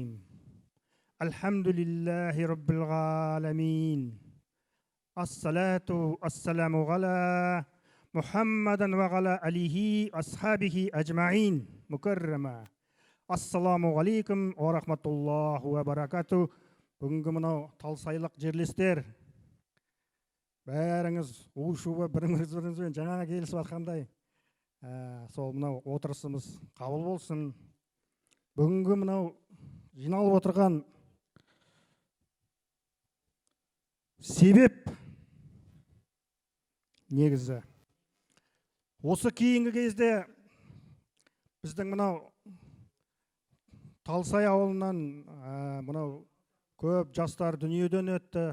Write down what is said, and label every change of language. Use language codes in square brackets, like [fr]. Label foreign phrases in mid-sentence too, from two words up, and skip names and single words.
[ar] الحمد لله رب العالمين. الصلاة والسلام على محمد وعلى آله وأصحابه أجمعين. مكرمة. السلام عليكم ورحمة الله وبركاته. [kk] Бүгінгі мынау талсайлық жерлестер, бәріңіз у-шуы біріңізбен жаңа келісіп жатқандай, сол мынау отырысымыз қабыл болсын. Бүгінгі мынау жиналып отырған себеп негізі осы кейінгі кезде біздің мынау Талсай ауылынан мынау көп жастар дүниеден өтті.